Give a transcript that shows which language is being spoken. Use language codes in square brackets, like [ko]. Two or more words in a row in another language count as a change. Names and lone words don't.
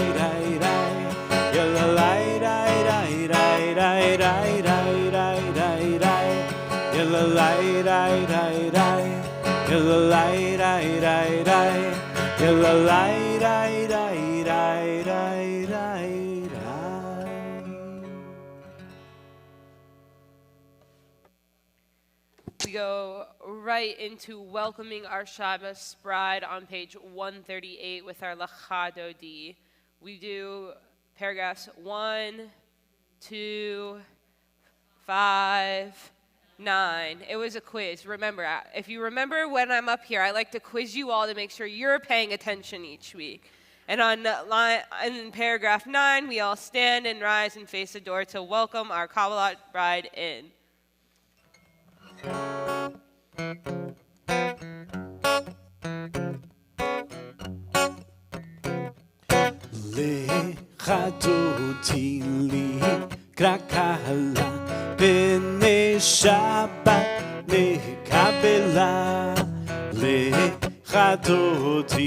[en] ray ray Yalla lay ray ray ray ray ray ray ray ray ray Yalla lay ray ray ray Yalla lay ray ray ray Yalla lay ray ray ray ray ray We go right into welcoming our Shabbos bride on page 138 with our Lecha Dodi. We do paragraphs 1, 2, 5, 9. It was a quiz. Remember, if you remember when I'm up here, I like to quiz you all to make sure you're paying attention each week. And in paragraph 9, we all stand and rise and face the door to welcome our Kabbalah bride in. [he] Lecha Dodi likra kala b'nei Shabbat nekabela Lecha Dodi